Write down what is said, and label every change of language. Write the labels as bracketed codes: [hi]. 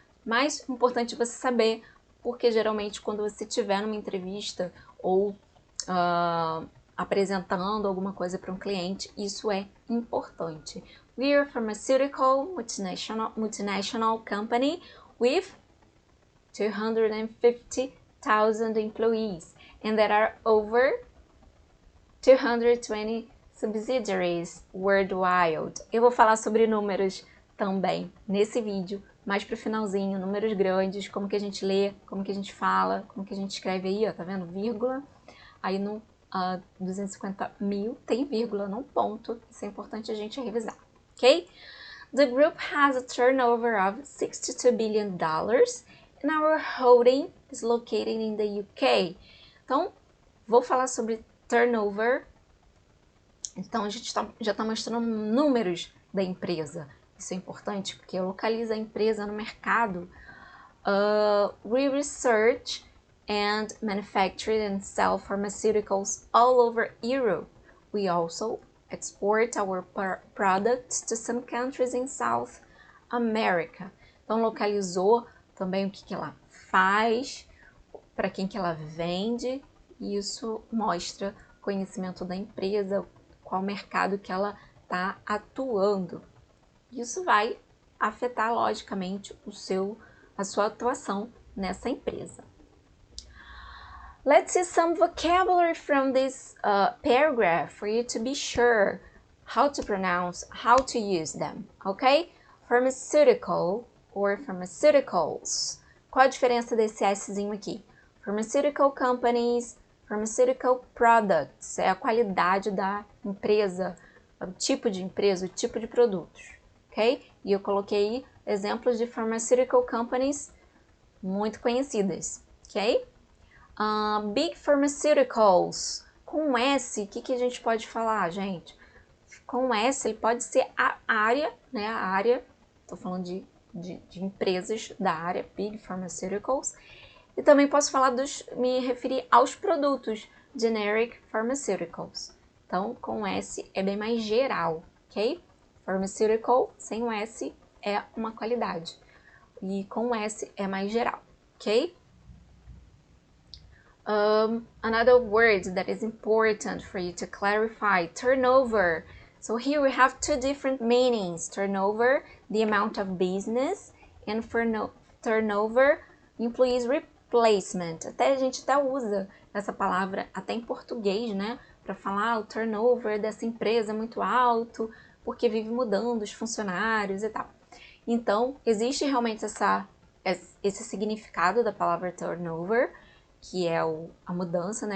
[pt] Mas é importante você saber, porque geralmente quando você estiver numa entrevista ou apresentando alguma coisa para um cliente, isso é importante. [en] We are a pharmaceutical multinational company with 250,000 employees, and there are over 220 subsidiaries worldwide. [pt] Eu vou falar sobre números também nesse vídeo, mais pro finalzinho, números grandes, como que a gente lê, como que a gente fala, como que a gente escreve aí, ó, tá vendo? Vírgula. Aí no 250 mil tem vírgula, não ponto. Isso é importante a gente revisar, ok? [en] The group has a turnover of $62 billion and our holding is located in the UK. [pt] Então, vou falar sobre turnover. Então, a gente já está mostrando números da empresa. Isso é importante porque localiza a empresa no mercado. [en] We research and manufacture and sell pharmaceuticals all over Europe. We also export our products to some countries in South America. [pt] Então, localizou também o que ela faz, para quem que ela vende, e isso mostra conhecimento da empresa, qual mercado que ela está atuando. Isso vai afetar, logicamente, a sua atuação nessa empresa. [en] Let's see some vocabulary from this paragraph for you to be sure how to pronounce, how to use them, ok? Pharmaceutical or pharmaceuticals. [pt] Qual a diferença desse Szinho aqui? [en] Pharmaceutical companies, pharmaceutical products. [pt] É a qualidade da empresa, o tipo de empresa, o tipo de produtos, ok? E eu coloquei exemplos de pharmaceutical companies muito conhecidas, ok? Big Pharmaceuticals, com S, o que a gente pode falar, gente? Com S, ele pode ser a área, né? A área, estou falando de empresas da área, Big Pharmaceuticals. E também posso me referir aos produtos, Generic Pharmaceuticals. Então, com S é bem mais geral, ok? Pharmaceutical, sem o S, é uma qualidade. E com o S é mais geral, ok? [en] Another word that is important for you to clarify, turnover. So here we have two different meanings. Turnover, the amount of business, and for turnover, employees replacement. [pt] A gente até usa essa palavra até em português, né? Para falar o turnover dessa empresa é muito alto, porque vive mudando os funcionários e tal. Então, existe realmente esse significado da palavra turnover, que é a mudança, né?